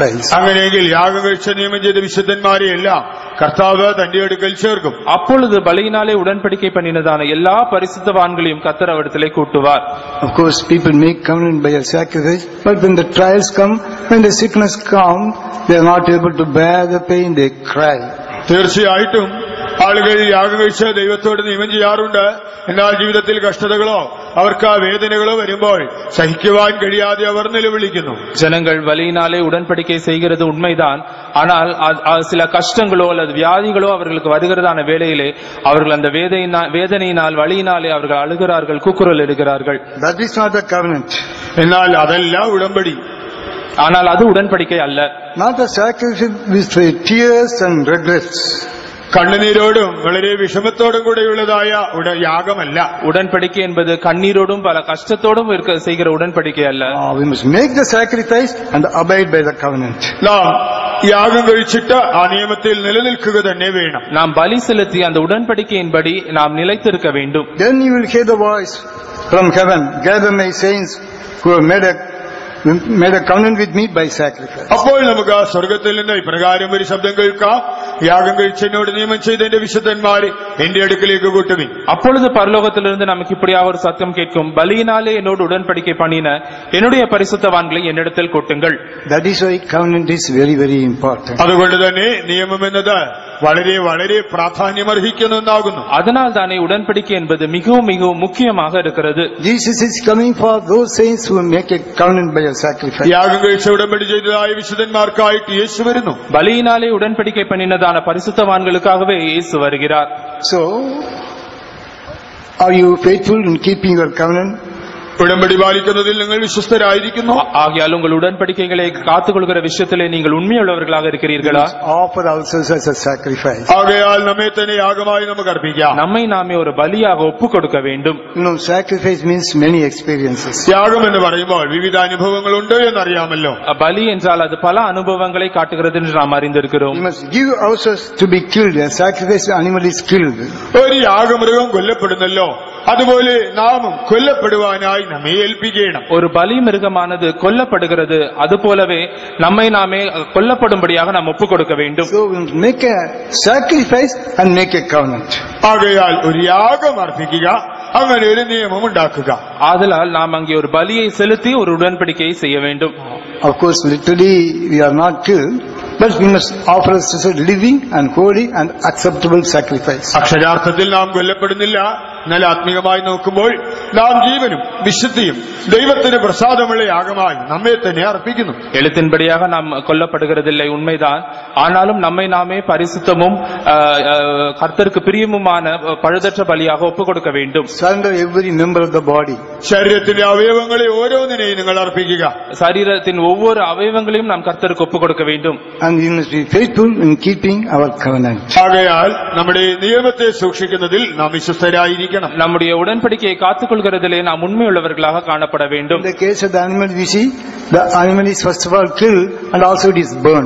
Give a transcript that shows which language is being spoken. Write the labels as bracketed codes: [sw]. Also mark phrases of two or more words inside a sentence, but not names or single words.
[ml] അങ്ങനെയെങ്കിൽ യാഗം കഴിച്ച നിയമം ചെയ്ത വിശുദ്ധന്മാരെ എല്ലാം കർത്താവ് തന്റെ അടുക്കൽ ചേർക്കും. [ta] அப்பொழுது பலியினாலே உடன்படிக்கை பண்ணினதான எல்லா பரிசுத்தவான்களையும் கர்த்தர் அவரிடத்திலே கூட்டுவார். [en] Of course people make covenant by a sacrifice, but when the trials come, when the sickness comes, they are not able to bear the pain, they cry. [ml] തീർച്ചയായിട്ടും ആളുകൾ യാഗം കഴിച്ച ദൈവത്തോട് നിയമം ചെയ്യാറുണ്ട്. എന്നാൽ ജീവിതത്തിൽ കഷ്ടതകളോ അവർക്ക് ആ വേദനകളോ വരുമ്പോൾ സഹിക്കുവാൻ കഴിയാതെ അവർ നിലവിളിക്കുന്നു. [ta] ஜனங்கள் பலியினாலே உடன்படிக்கை செய்கிறது உண்மைதான். ஆனால் சில கஷ்டங்களோ அல்லது வியாதிகளோ அவர்களுக்கு வருகிறதான வேளையிலே அவர்கள் அந்த வேதனையினால் வலியினாலே அவர்கள் அழுகிறார்கள், கூக்குரல் இடுகிறார்கள். [en] That is not a covenant. [ml] എന്നാൽ അതല്ല ഉടമ്പടി. [ta] ஆனால் அது உடன்படிக்கை அல்ல. [en] Not a sacrifice with tears and regrets. [ml] കണ്ണുനീരോടും വളരെ വിഷമത്തോടും കൂടെയുള്ളതായ യാഗമല്ല. [ta] உடன்படிக்கை என்பது கண்ணீரோடும் பல கஷ்டத்தோடும் செய்கிற உடன்படிக்கை அல்ல. [en] We must make the sacrifice and abide by the covenant. [ml] നാം യാഗം കഴിച്ചിട്ട് ആ നിയമത്തിൽ നിലനിൽക്കുക തന്നെ വേണം. [ta] நாம் பலி செலுத்தி அந்த உடன்படிக்கையின்படி நாம் நிலைத்திருக்க வேண்டும். [en] Then you will hear the voice from heaven, gather my saints who have made a covenant with me by sacrifice. [ml] അപ്പോൾ നമുക്ക് സ്വർഗത്തിൽ നിന്ന് ഇപ്രകാരം ഒരു ശബ്ദം കേൾക്കാം, യാഗം കഴിച്ചെന്നോട് നിയമം ചെയ്ത എന്റെ വിശുദ്ധന്മാരെ എന്റെ അടുക്കലേക്ക് കൂട്ടുവിൻ. [ta] அப்பொழுது பரலோகத்திலிருந்து நமக்கு இப்படியாக ஒரு சத்தம் கேட்கும், பலியினாலே என்னோடு உடன்படிக்கை பண்ணின என்னுடைய பரிசுத்தவான்களை என்னிடத்தில் கூட்டுங்கள். [en] That is why covenant is very very important. [ml] അതുകൊണ്ട് തന്നെ നിയമം എന്നത് വളരെ വളരെ പ്രാധാന്യമർഹിക്കുന്ന ഒന്നാകുന്നു. [ta] அதனால் தானே உடன்படிக்கை என்பது மிகவும் மிகவும் முக்கியமாக இருக்கிறது. [en] Jesus is coming for those saints who make a covenant by a sacrifice. [ml] യാഗം കഴിച്ച ഉടമ്പടി ചെയ്തതായ വിശുദ്ധന്മാർക്കായിട്ട് യേശു വരുന്നു. [ta] பலியினாலே உடன்படிக்கை பண்ணினதான பரிசுத்தவான்களுக்காகவே இயேசு வருகிறார். [en] So are you faithful in keeping your covenant? [ml] ഉടമ്പടി പാലിക്കുന്നതിൽ നിങ്ങൾ വിശ്വസ്തരായിരിക്കുന്നു. [ta] ஆகையால் உங்கள் உடன்படிக்கைகளை காத்துக்கொள்கிற விஷயத்திலே நீங்கள் உண்மையுள்ளவர்களாக இருக்கிறீர்களா? [en] Offer ourselves as a sacrifice. [ml] ആകയാൽ നമ്മെ തന്നെ യാഗമായി നമുക്ക് അർപ്പിക്കാം. [ta] நம்மை நாமே ஒரு பலியாக ஒப்புக் கொடுக்க வேண்டும். [en] Sacrifice means many experiences. [ml] യാഗം എന്ന് പറയുമ്പോൾ വിവിധ അനുഭവങ്ങളുണ്ട് എന്നറിയാമല്ലോ. [ta] பலி என்றால் அது பல அனுபவங்களை காட்டுகிறது என்று நாம் அறிந்திருக்கிறோம். [en] We must give ourselves to be killed. A sacrifice animal is killed. [ml] ഒരു യാഗമൃഗം കൊല്ലപ്പെടുന്നല്ലോ, അതുപോലെ നാമും കൊല്ലപ്പെടുവാനായി നമ്മെ ഏൽപ്പിക്കണം. [ta] ஒரு பலி மிருகமானது கொல்லப்படுகிறது, அதுபோலவே நம்மை நாமே கொல்லப்படும்படியாக நாம் ஒப்புக் கொடுக்க வேண்டும். [en] So we make a sacrifice and make a covenant. [ml] ആകയാൽ ഒരു യാഗം അർപ്പിക്കുക, അങ്ങനെ ഒരു നിയമം ഉണ്ടാക്കുക. [ta] ஆதலால் நாம் அங்கே ஒரு பலியை செலுத்தி ஒரு உடன்படிக்கையை செய்ய வேண்டும். [en] Of course literally we are not killed, but we must offer us as a living and holy and acceptable sacrifice. [ml] അക്ഷരാർത്ഥത്തിൽ നാം കൊല്ലപ്പെടുന്നില്ല, എന്നാൽ ആത്മീയമായി നോക്കുമ്പോൾ നാം ജീവനും വിശുദ്ധിയും ദൈവത്തിന് പ്രസാദമുള്ള യാഗമായി നമ്മെ തന്നെ അർപ്പിക്കുന്നു. [ta] எழுத்தின்படியாக நாம் கொல்லப்படுகிறதில்லை, உண்மைதான். ஆனாலும் நம்மை நாமே பரிசுத்தமும் கர்த்தருக்கு பிரியமுமான பழுதற்ற பலியாக ஒப்புக் கொடுக்க வேண்டும். [en] Surrender every member of the body. [ml] ശരീരത്തിലെ അവയവങ്ങളെ ഓരോന്നിനെയും നിങ്ങൾ അർപ്പിക്കുക. [ta] சரீரத்தின் ஒவ்வொரு அவயவங்களையும் நாம் கர்த்தருக்கு ஒப்புக் கொடுக்க வேண்டும். [en] And we must be faithful in keeping our covenant. [ml] ആകയാൽ നമ്മുടെ നിയമത്തെ സൂക്ഷിക്കുന്നതിൽ നാം വിശ്വസ്തരായിരിക്കണം. [ta] நம்முடைய உடன்படிக்கையை காத்துக்கொள்கிறதிலே நாம் உண்மையுள்ளவர்களாக காணப்பட வேண்டும். [en] In the case of the animal we see, the animal is first of all killed and also it is burnt.